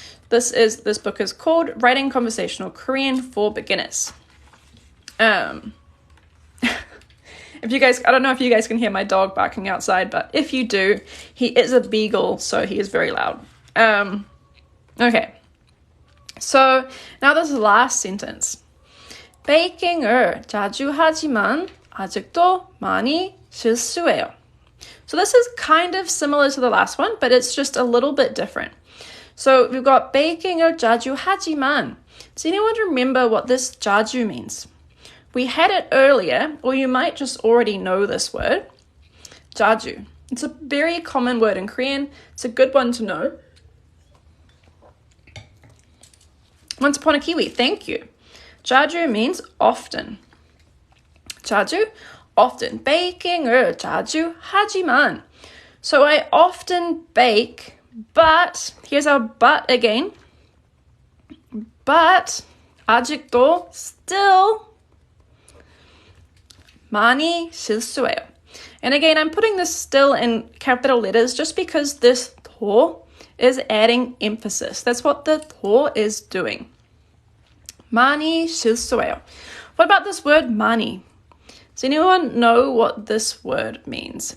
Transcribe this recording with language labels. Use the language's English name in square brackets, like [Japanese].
[English] This book is called Writing Conversational Korean for Beginners. If you guys, I don't know if you guys can hear my dog barking outside, but if you do, he is a beagle, so he is very loud. Okay. So now this last sentence. [Korean] 베이킹을 자주 하지만 아직도 많이 실수해요. [English] So this is kind of similar to the last one, but it's just a little bit different. So we've got [Korean] 베이킹을 자주 하지만. [English] Does anyone remember what this 자주 means? We had it earlier, or you might just already know this word. [Korean] 자주. [English] It's a very common word in Korean. It's a good one to know. Once upon a Kiwi, thank you. 자주 means often. [Korean] 자주, [English] often. [Korean] 베이킹을 자주 하지만. [English] So I often bake, but, here's our but again. But [Korean] 아직도 [English] still [Korean] 많이 실수해요. [English] And again, I'm putting this still in capital letters just because this 더 is adding emphasis. That's what the 더 is doing. [Korean] 많이 실수해요. [English] What about this word 많이? Does anyone know what this word means?